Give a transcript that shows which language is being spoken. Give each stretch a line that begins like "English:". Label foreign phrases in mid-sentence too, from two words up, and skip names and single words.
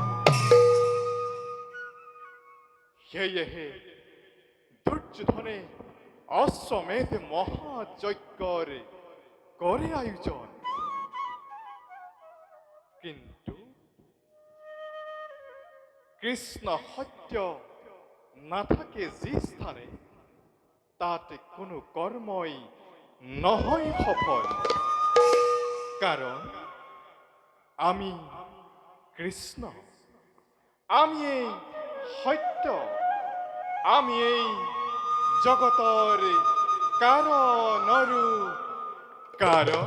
Assamese: সেয়েহে দুৰ্যোধনে অশ্বমেধ মহাযজ্ঞৰ কৰে আয়োজন। কিন্তু কৃষ্ণ সত্য নাথাকে যি স্থানে তাতে কোনো কৰ্মই নহয় সফল। কারণ আমি কৃষ্ণ, আমি এই সত্য, আমি এই জগতৰ কারণৰো কারণ।